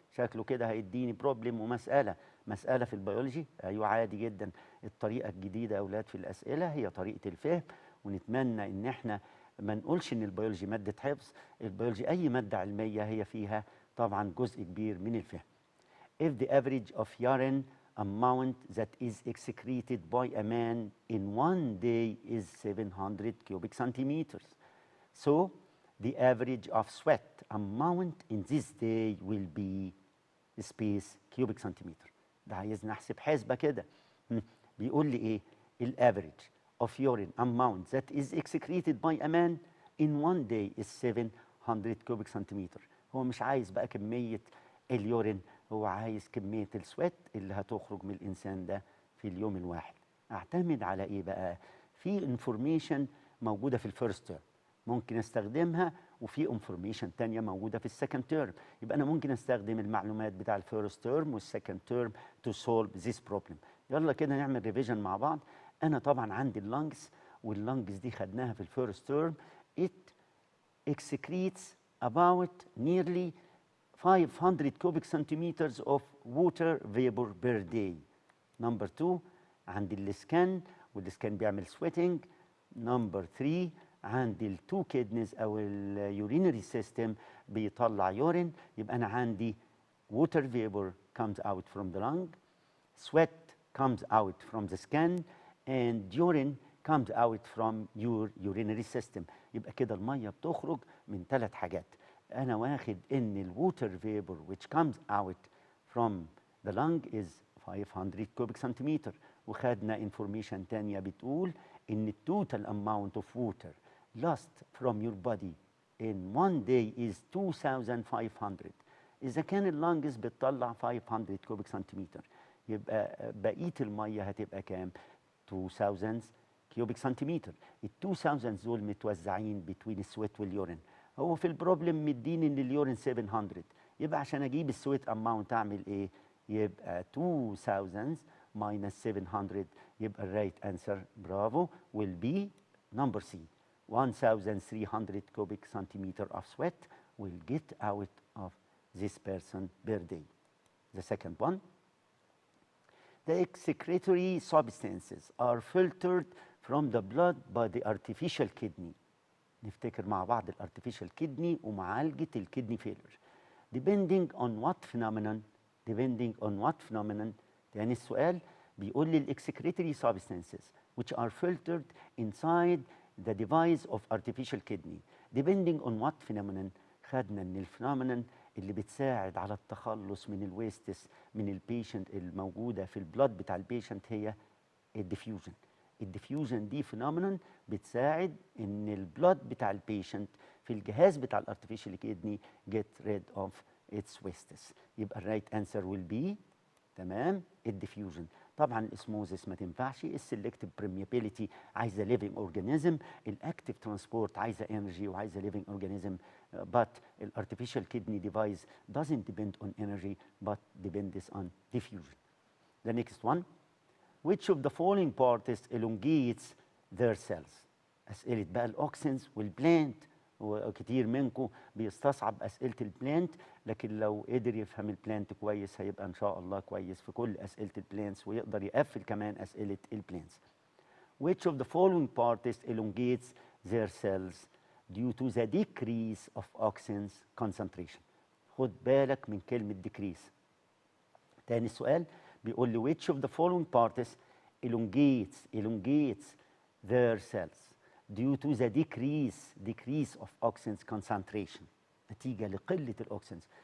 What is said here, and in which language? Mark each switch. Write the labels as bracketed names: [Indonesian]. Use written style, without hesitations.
[Arabic] شكله كده هيديني بروبلم ومسألة في البيولوجي. أيوة عادي جدا. الطريقة الجديدة يا أولاد في الأسئلة هي طريقة الفهم، ونتمنى إن احنا ما نقولش ان البيولوجي ماده حفظ. البيولوجي اي ماده علميه هي فيها طبعا جزء كبير من الفهم. [English] If the average of urine amount that is excreted by a man in one day is 700 cubic centimeters, so the average of sweat amount in this day will be space cubic centimeter. [Arabic] ده عايزنا نحسب حسبة كده. بيقول لي ايه؟ [English] الافريج of urine amount that is excreted by a man in one day is 700 cubic centimeter. [Arabic] هو مش عايز بقى كمية اليورين، هو عايز كمية السويت اللي هتخرج من الإنسان ده في اليوم الواحد. أعتمد على إيه بقى؟ في انفورميشن موجودة في الفيرست تيرم ممكن استخدمها، وفي انفورميشن تانية موجودة في السكند تيرم. يبقى أنا ممكن استخدم المعلومات بتاع الفيرست تيرم والسكند تيرم [English] to solve this problem. [Arabic] يلا كده نعمل ريفيجن مع بعض. أنا طبعا عندي اللنجز، واللنجز دي خدناها في الفيرست تيرم. [English] It excretes about nearly 500 cubic centimeters of water vapor per day. [Arabic] نمبر 2 عندي السكان، والسكان بيعمل sweating. نمبر 3 عندي التو كيدنيز او اليورينري سيستم بيطلع يورين. يبقى انا عندي [English] water vapor comes out from the lung, sweat comes out from the skin, and urine comes out from your urinary system. [Arabic] يبقى كده الميه بتخرج من 3 حاجات. انا واخد ان الووتر فيبر [English] which comes out from the lung is 500 cubic centimeter، [Arabic] وخدنا انفورميشن تانية بتقول ان التوتال [English] amount of water lost from your body in one day is 2500. [Arabic] اذا كان اللنجز بتطلع 500 cubic centimeter، يبقى بقيه الميه هتبقى كام؟ 2000 كيوبيك سنتيمتر. ال 2000 دول متوزعين بين السويت واليورين. هو في البروبلم مديني ان اليورين 700، يبقى عشان اجيب السويت اماونت اعمل ايه؟ يبقى 2000 minus 700. يبقى الرايت انسر برافو [English] will be number C. 1300 cubic centimeter of sweat will get out of this person per day. The second one, the excretory substances are filtered from the blood by the artificial kidney. [Arabic] نفتكر مع بعض الارتفيشال كدني ومعالجة الكدني فيلر. [English] Depending on what phenomenon. Depending on what phenomenon. [Arabic] يعني السؤال بيقول لي [English] excretory substances which are filtered inside the device of artificial kidney. Depending on what phenomenon. [Arabic] خدنا ان الفينومينون اللي بتساعد على التخلص من الويستس من البيشنت الموجودة في البلاد بتاع البيشنت هي الديفيوجن. الديفيوجن دي فينومينون بتساعد ان البلاد بتاع البيشنت في الجهاز بتاع الارتفيشال كيدني get rid of its wastes. يبقى الرايت انسر [English] will be [Arabic] تمام الديفيوجن. طبعا الاسموزس ما تنفعش، السلكتيف بريميابيليتي عايزه ليفنج اورجانيزم، الاكتيف ترانسبورت عايزه انرجي وعايزه ليفنج اورجانيزم. [English] but الارتفيشال kidney device doesn't depend on energy but depends on diffusion. The next one, which of the following parts elongates their cells؟ [Arabic] أسئلة بقى الأوكسنز والبلانت، وكتير منكم بيستصعب أسئلة البلانت، لكن لو قدر يفهم البلانت كويس هيبقى إن شاء الله كويس في كل أسئلة البلانتس، ويقدر يقفل كمان أسئلة البلانتس. [English] Which of the following parts elongates their cells due to the decrease of oxygen's concentration؟ [Arabic] خد بالك من كلمة [English] decrease. [Arabic] تاني السؤال بيقول لي [English] which of the following parts elongates their cells due to the decrease of oxygen's concentration، [Arabic] نتيجة لقلة الأوكسنز.